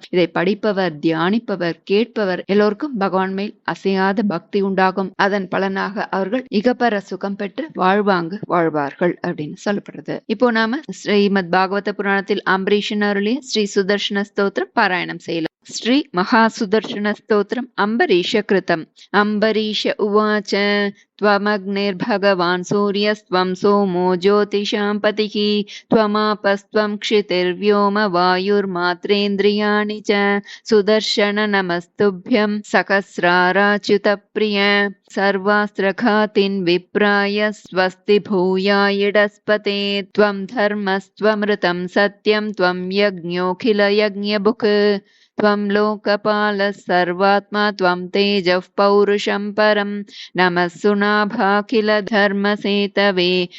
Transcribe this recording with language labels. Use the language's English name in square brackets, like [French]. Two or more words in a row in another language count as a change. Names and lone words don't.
[Tamil] இதை படிப்பவர், தியானிப்பவர், கேட்பவர் எல்லோருக்கும் பகவான் மேல் அசையாத பக்தி உண்டாகும். அதன் பலனாக அவர்கள் இகப்பர சுகம் பெற்று வாழ்வார்கள் அப்படின்னு சொல்லப்படுறது. இப்போ நாம ஸ்ரீமத் பாகவத புராணத்தில் அம்பரீஷன் அருளிய ஸ்ரீ சுதர்ஷன ஸ்தோத்திரம் பாராயணம் செய்யலாம். ஸ்ரீ மகாசுதர்ஷன ஸ்தோத்திரம் அம்பரீஷ கிருதம். [Sanskrit] अम्बरीष उवाच त्वमग्निर्भगवान् सूर्यस्त्वं सोमो ज्योतिषां पतिः त्वमापस्त्वं क्षितिर्व्योम वायुर्मात्रेन्द्रियाणि च सुदर्शन नमस्तुभ्यं सहस्राराच्युतप्रिय सर्वास्त्रघातिन् विप्राय स्वस्ति भूयायिडस्पते त्वं धर्मस्त्वमृतं सत्यं त्वं यज्ञोऽखिलयज्ञभुक् त्वं लोकपालः सर्वात्मा त्वं तेजः पौरुषं परं नमः सुनाभाखिल धर्मसेतवे